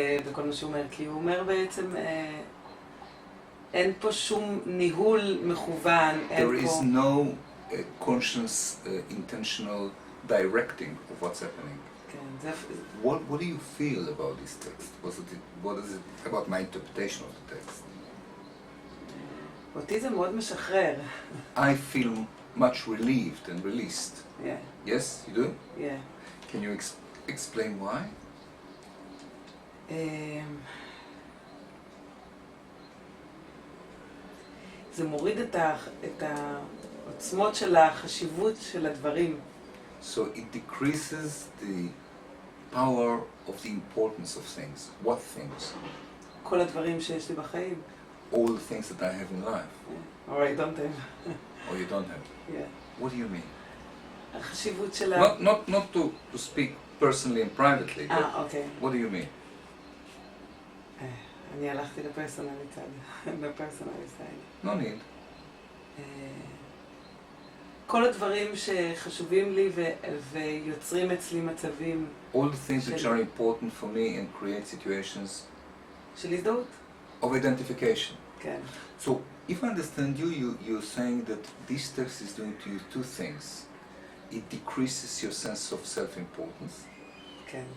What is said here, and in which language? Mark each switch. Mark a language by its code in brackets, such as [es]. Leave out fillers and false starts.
[he] בכל מה שהוא אומר, כי הוא אומר בעצם, אין פה שום ניהול מכוון, אין פה... [en] There is no conscious, intentional directing of what's happening. [he] כן, זה... [en] What do you feel about this text? What is it about my interpretation of the text? [he] אותי זה מאוד משחרר. [en] I feel much relieved and released. Yeah. Yes, you do? Yeah. Can you explain why? [he] זה מוריד את העוצמות של החשיבות של הדברים. [en] So it decreases the power of the importance of things. What things? [he] כל הדברים שיש לי בחיים. [en] All the things that I have in life. Yeah. Or I don't have. Or you don't have. Yeah. What do you mean? [he] החשיבות של ה... [en] Not to speak personally and privately, but okay. What do you mean? [he] אני הלכתי לפרסונלי צד, בפרסונלי סייד. [en] No need. [he] כל הדברים שחשובים לי ויוצרים אצלי מצבים... [en] All the things which are important for me and create situations... [he] של הזדהות. [en] Of identification. [he] כן. [en] So, if I understand you, you're saying that this text is doing to you two things. It decreases your sense of self-importance. [he] כן.